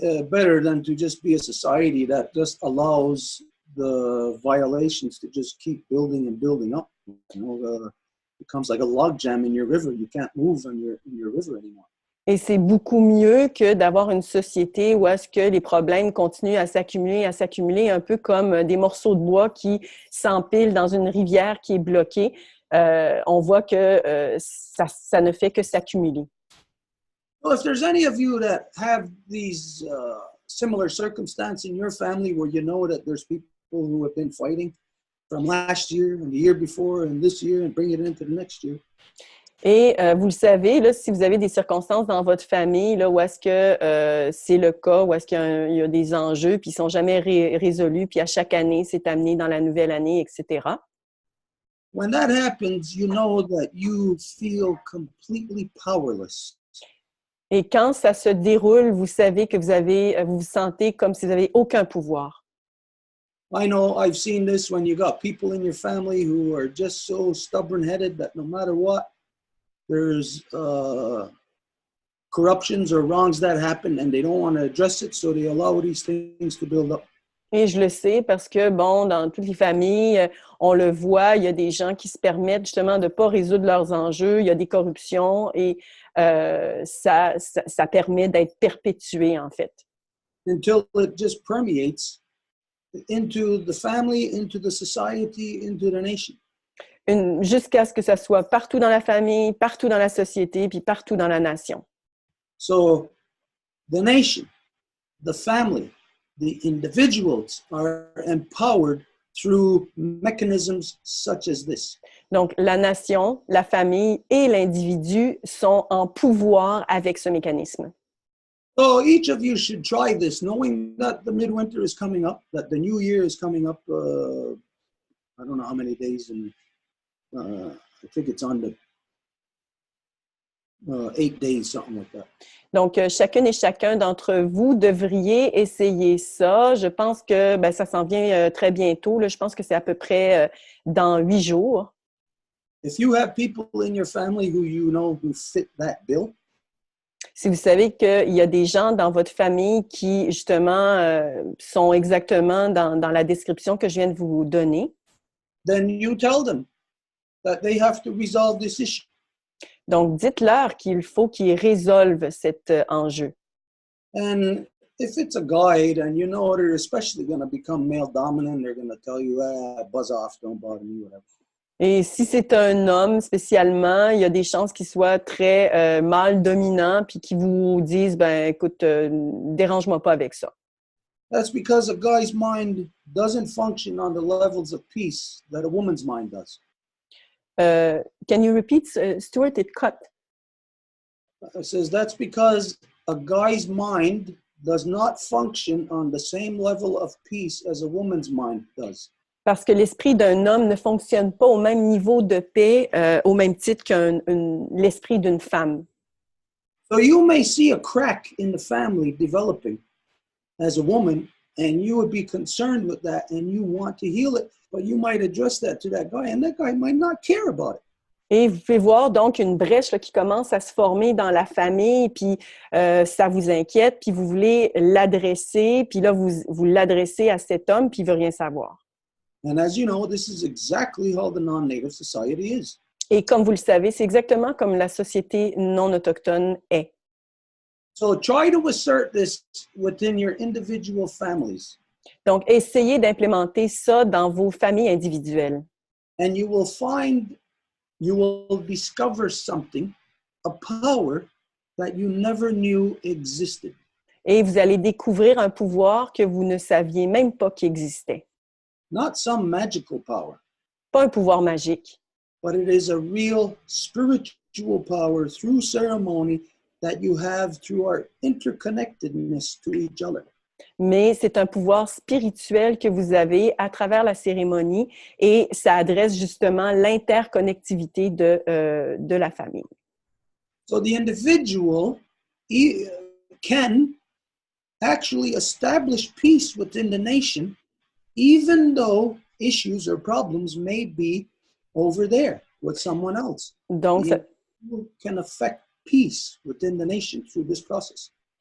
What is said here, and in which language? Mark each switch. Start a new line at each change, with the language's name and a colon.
English: Better than to just be a society that just allows the violations to just keep building and building up. You know, it becomes like a log jam in your river. You can't move in your river anymore.
French: Et c'est beaucoup mieux que d'avoir une société où est-ce que les problèmes continuent à s'accumuler, un peu comme des morceaux de bois qui s'empilent dans une rivière qui est bloquée. On voit que ça ne fait que s'accumuler.
English: Well, if there's any of you that have these similar circumstances in your family where you know that there's people who have been fighting, from last year and the year before and this year and bring it into the next year.
French: Et vous le savez, là, si vous avez des circonstances dans votre famille là, où est-ce que c'est le cas, où est-ce qu'il y a des enjeux, puis ils ne sont jamais résolus, puis à chaque année, c'est amené dans la nouvelle année, etc.
English: When that happens, you know that you feel completely powerless.
French: Et quand ça se déroule, vous savez que vous vous sentez comme si vous n'avez aucun pouvoir.
English: I know I've seen this when you got people in your family who are just so stubborn-headed that no matter what, there's corruptions or wrongs that happen and they don't want to address it, so they allow these things to build up.
French: Et je le sais parce que, bon, dans toutes les familles, on le voit, il y a des gens qui se permettent justement de ne pas résoudre leurs enjeux, il y a des corruptions et ça permet d'être perpétué, en fait.
English: Until it just permeates into the family, into the society, into the nation.
French: Jusqu'à ce que ça soit partout dans la famille, partout dans la société, puis partout dans la nation.
English: So the nation, the family, the individuals are empowered through mechanisms such as this.
French: Donc, la nation, la famille et l'individu sont en pouvoir avec ce mécanisme.
English: So each of you should try this, knowing that the midwinter is coming up, that the new year is coming up. I don't know how many days, and I think it's on the 8 days, something like that.
French: Donc, chacune et chacun d'entre vous devriez essayer ça. Je pense que ça s'en vient très bientôt. Là. Je pense que c'est à peu près dans 8 jours.
English: If you have people in your family who you know who fit that bill,
French: si vous savez qu'il y a des gens dans votre famille qui, justement, sont exactement dans la description que je viens de vous donner,
English: then you tell them that they have to resolve this issue.
French: Donc, dites-leur qu'il faut qu'ils résolvent cet enjeu.
English: And if it's a guy, then you know they're especially going to become male dominant. They're going to tell you, buzz off, don't bother me, whatever.
French: Et si c'est un homme spécialement, il y a des chances qu'il soit très mâle dominant puis qu'ils vous disent, écoute, dérange-moi pas avec ça.
English: That's because a guy's mind doesn't function on the levels of peace that a woman's mind does. Can you repeat, Stuart? It cut. It says that's because a guy's mind does not function on the same level of peace as a woman's mind does.
French: Parce que l'esprit d'un homme ne fonctionne pas au même niveau de paix, au même titre que l'esprit d'une femme.
English: So you may see a crack in the family developing as a woman, and you would be concerned with that, and you want to heal it, but you might address that to that guy, and that guy might not care about it.
French: Et vous pouvez voir donc une brèche là, qui commence à se former dans la famille, puis ça vous inquiète, puis vous voulez l'adresser, puis là, vous l'adressez à cet homme, puis il ne veut rien savoir.
English: And as you know, this is exactly how the non-native society is.
French: Et comme vous le savez, c'est exactement comme la société non autochtone est.
English: So try to assert this within your individual families.
French: Donc, essayez d'implémenter ça dans vos familles individuelles.
English: And you will discover something, a power that you never knew existed.
French: Et vous allez découvrir un pouvoir que vous ne saviez même pas qu'il existait.
English: Not some magical power,
French: Pas un pouvoir magique,
English: but it is a real spiritual power through ceremony that you have through our interconnectedness to each other.
French: mais c'est un pouvoir spirituel que vous avez à travers la cérémonie et ça adresse justement l'interconnectivité de la famille.
English: So the individual can actually establish peace within the nation, even though issues or problems may be over there with someone else.
French: Donc,
English: The individual can affect peace within the nation through this process.